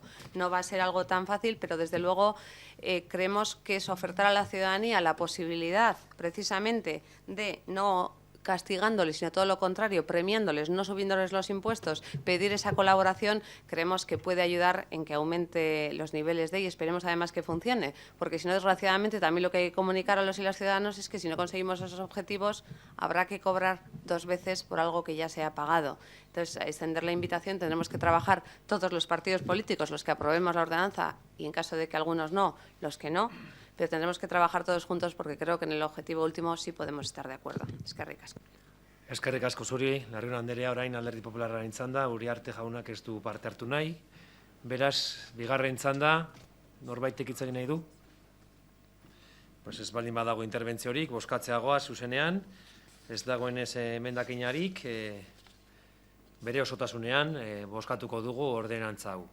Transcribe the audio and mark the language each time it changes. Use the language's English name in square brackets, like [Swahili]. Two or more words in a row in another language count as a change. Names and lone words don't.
[Spanish] No va a ser algo tan fácil, pero desde luego creemos que es ofertar a la ciudadanía la posibilidad precisamente de no castigándoles, sino todo lo contrario, premiándoles, no subiéndoles los impuestos, pedir esa colaboración, creemos que puede ayudar en que aumente los niveles de, y esperemos además que funcione, porque si no, desgraciadamente, también lo que hay que comunicar a los y las ciudadanos es que si no conseguimos esos objetivos, habrá que cobrar dos veces por algo que ya se ha pagado. Entonces, a extender la invitación, tendremos que trabajar todos los partidos políticos, los que aprobemos la ordenanza, y en caso de que algunos no, los que no, pero tendremos que trabajar todos juntos porque creo que en el objetivo último sí podemos estar de acuerdo. [Basque] Eskerrik asko. Eskerrik asko zuri, Larrion Anderea, orain Alderdi Popularraren txanda, Uriarte jaunak ez du parte hartu nahi. Beraz, bigarren txanda, norbaitek hitz egin nahi du? Pues ez baldin badago interbentziorik, bozkatzeagoa zuzenean, ez dagoenez emendakinarik, bere osotasunean bozkatuko dugu ordenantza hau.